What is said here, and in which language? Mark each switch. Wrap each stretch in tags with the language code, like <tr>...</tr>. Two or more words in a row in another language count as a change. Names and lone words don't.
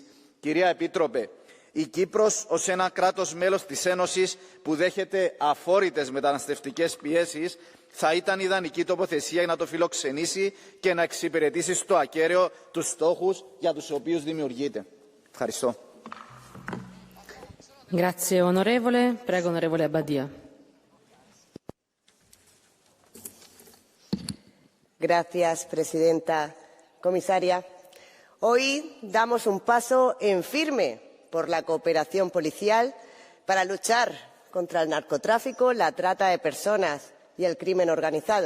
<el>Κυρία Επίτροπε, η Κύπρος ως ένα κράτος μέλος της Ένωσης που δέχεται αφόρητες μεταναστευτικές πιέσεις θα ήταν ιδανική τοποθεσία για να το φιλοξενήσει και να εξυπηρετήσει στο ακέραιο τους στόχους για τους οποίους δημιουργείται. Ευχαριστώ.</el> <it>Grazie onorevole. Prego onorevole Abbadia.</it> <es>Gracias, presidenta. Comisaria, hoy damos un paso en firme por la cooperación policial para luchar contra el narcotráfico, la trata de personas y el crimen organizado.</es>